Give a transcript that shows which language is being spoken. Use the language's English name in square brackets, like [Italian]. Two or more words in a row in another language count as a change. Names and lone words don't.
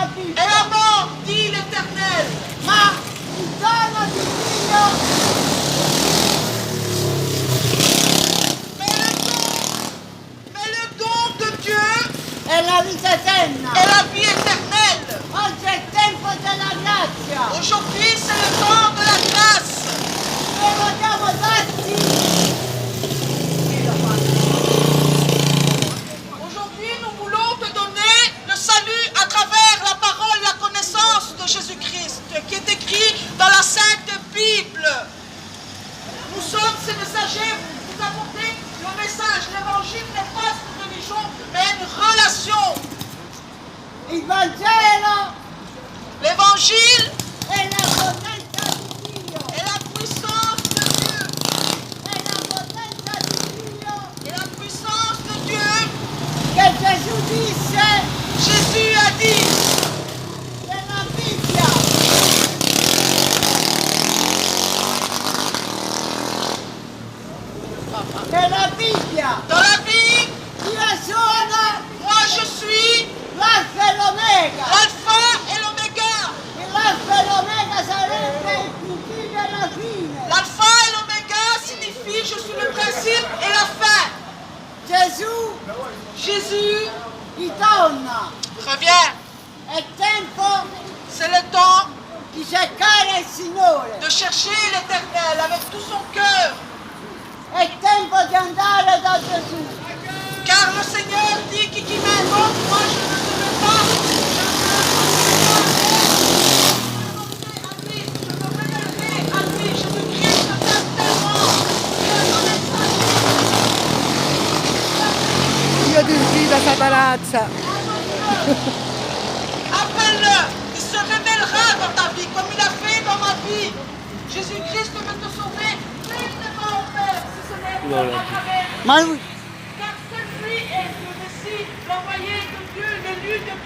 [French] est [Italian] Bibbia. [French] la mort, dit l'Éternel. [Italian] Ma il dono di Dio [French] Mais le don de Dieu [Italian] è la vita eterna. [French] est la vie éternelle. [Italian] Oggi è il tempo della grazia. [French] Aujourd'hui, c'est le temps de la grâce. [Italian] Noi vogliamo darti [French] Aujourd'hui, nous voulons te donner le salut à travers la parole, la connaissance de Jésus-Christ, qui est écrit dans la Sainte Bible. Nous sommes ces messagers, vous apportez le message. L'évangile n'est pas une religion, mais une relation. [Italian] il Vangelo [French] L'évangile [Italian] è la potenza di Dio. [French] est la puissance de Dieu. [Italian] È la potenza di Dio [French] Et la puissance de Dieu, [Italian] che Gesù disse [French] Jésus a dit [Italian] nella Bibbia. Nella Bibbia [French] dans la Bible, [Italian] io sono [French] moi je suis [Italian] l'alfa e l'omega. [French] l'alpha et l'oméga. [Italian] E l'alfa e l'omega sarebbe il principio e la fine. [French] L'alpha et l'oméga signifie je suis le principe et la fin. [Italian] Gesù [French] Jésus [Italian] ritorna. [French] revient. [Italian] È tempo [French] C'est le temps [Italian] di cercare il Signore. [French] de chercher l'Éternel avec tout son cœur. [Italian] È tempo di andare da Gesù. [French] Car le Seigneur dit qui m'invoque, moi je ne serai pas. Je me révélerai à lui. Jésus-Christ t'aime tellement. [Italian] Io ti sfido a Satarazza. [French] Appelle-le, il se révélera dans ta vie, comme il a fait dans ma vie. Jésus-Christ veut te sauver. Pleinement au Père, si ce n'est à travers. [Italian] Ma lui [French] Car celui est le Messie, l'envoyé de Dieu, l'élu de Dieu.